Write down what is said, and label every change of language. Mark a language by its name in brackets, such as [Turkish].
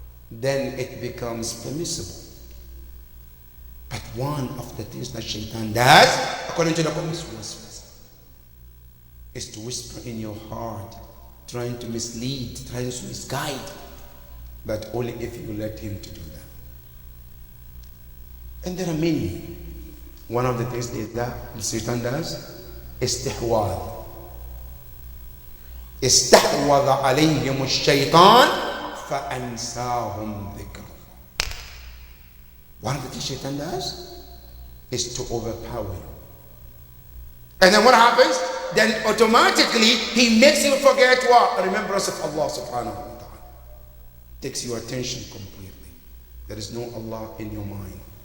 [English] Then it becomes permissible. But one of the things that shaitan does, according to the Quran, is to whisper in your heart, trying to mislead, trying to misguide. But only if you let him to do that. And there are many. One of the things that Satan does is istihwad. [Arabic] استحوذ عليهم الشيطان فأنساهم ذكر. [English] One of the things Shaitan does is to overpower you. And then what happens? Then automatically he makes you forget what? Remembrance of Allah subhanahu wa ta'ala. Takes your attention completely. There is no Allah in your mind.